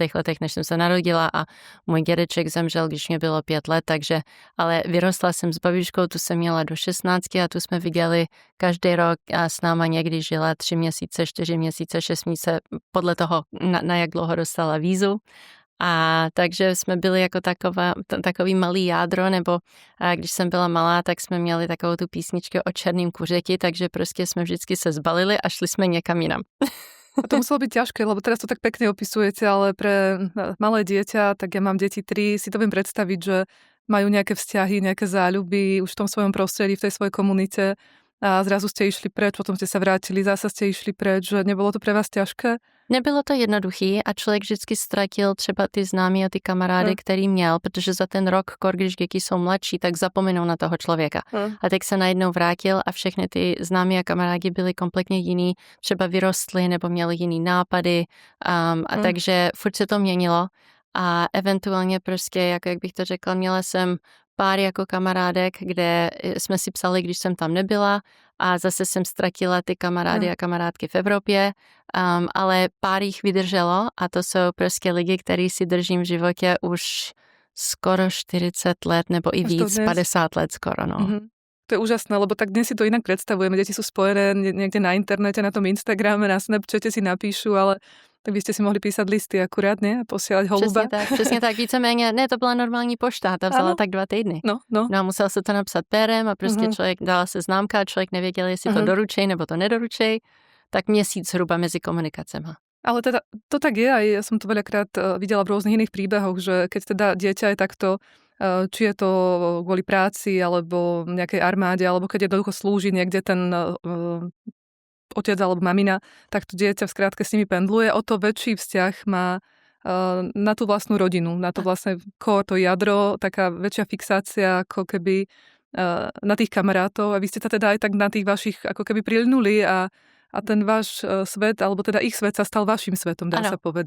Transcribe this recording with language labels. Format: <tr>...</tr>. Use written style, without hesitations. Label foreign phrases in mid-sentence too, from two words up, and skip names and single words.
<cs>letech, než jsem se narodila a můj dědeček zemřel, když mě bylo 5 let, takže, ale vyrostla jsem s babičkou, tu jsem měla do 16 a tu jsme viděli každý rok a s náma někdy žila 3 měsíce, 4 měsíce, 6 měsíce, podle toho, na jak dlouho dostala vízu. A takže jsme byli jako takový malý jádro, nebo když jsem byla malá, tak jsme měli takovou tu písničku o černým kuřeti, takže prostě jsme vždycky se zbalili a šli jsme někam jinam.</cs> <sk>A to muselo byť ťažké, lebo teraz to tak pekne opisujete, ale pre malé dieťa, tak ja mám deti 3, si to viem predstaviť, že majú nejaké vzťahy, nejaké záľuby už v tom svojom prostredí, v tej svojej komunite a zrazu ste išli preč, potom ste sa vrátili, zase ste išli preč, že nebolo to pre vás ťažké?</sk> <cs>Nebylo to jednoduchý a člověk vždycky ztratil třeba ty známí a ty kamarády, který měl, protože za ten rok, když děti jsou mladší, tak zapomenou na toho člověka. A teď se najednou vrátil a všechny ty známí a kamarádi byli kompletně jiný, třeba vyrostli nebo měli jiný nápady a takže furt se to měnilo a eventuálně prostě, jako jak bych to řekla, měla jsem pár jako kamarádek, kde jsme si psali, když jsem tam nebyla a zase jsem ztratila ty kamarády a kamarádky v Evropě, ale pár jich vydrželo a to jsou prostě lidi, který si držím v životě už skoro 40 let nebo i víc, 50 let skoro, no.</cs> <sk>To je úžasné, lebo tak dnes si to inak predstavujeme. Deti sú spojené niekde na internete, na tom Instagrame, na Snapchate si napíšu, ale tak by ste si mohli písať listy akurát, nie? A posielať holuba.</sk> <cs>Přesně tak, víceméně. Ne, to byla normální pošta, ta vzala tak 2 týdny. No. A musel se to napsat pérem a prostě člověk dala se známka a člověk nevěděl, jestli to doručej nebo to nedoručej. Tak měsíc zhruba mezi komunikacema.</cs> <sk>Ale teda to tak je, aj ja som to veľakrát videla v rôznych iných príbehoch, že keď teda dieťa je takto, či je to kvôli práci, alebo nejakej armáde, alebo keď jednoducho slúži niekde ten otec alebo mamina, tak to dieťa v skrátke s nimi pendluje, o to väčší vzťah má na tú vlastnú rodinu, na to vlastne core, to jadro, taká väčšia fixácia ako keby na tých kamarátov a vy ste sa teda aj tak na tých vašich ako keby prilnuli a ten váš svet, alebo teda ich svet sa stal vašim svetom, dá sa povedať.</sk>